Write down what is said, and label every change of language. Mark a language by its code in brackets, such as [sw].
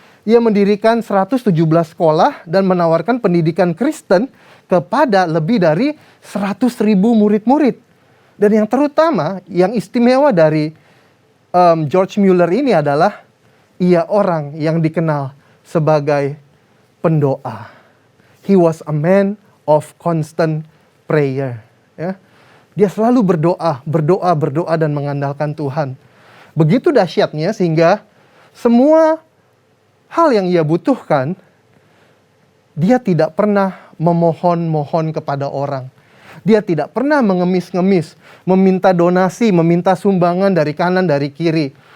[id] Ia mendirikan 117 sekolah dan menawarkan pendidikan Kristen kepada lebih dari 100.000 murid-murid. Dan yang terutama, yang istimewa dari George Mueller ini adalah ia orang yang dikenal sebagai pendoa. [en] He was a man of constant prayer. [id] Ya. Dia selalu berdoa dan mengandalkan Tuhan. Begitu dahsyatnya sehingga semua hal yang ia butuhkan, dia tidak pernah memohon-mohon kepada orang. Dia tidak pernah mengemis-ngemis, meminta donasi, meminta sumbangan dari kanan, dari kiri.